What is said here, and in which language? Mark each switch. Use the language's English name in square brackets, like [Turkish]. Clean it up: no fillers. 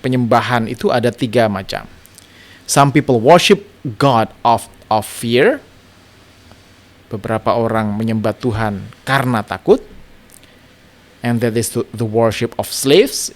[Indonesian] Penyembahan itu ada 3 macam. [English] Some people worship God of fear. [Indonesian] Beberapa orang menyembah Tuhan karena takut. [English] And that is the worship of slaves.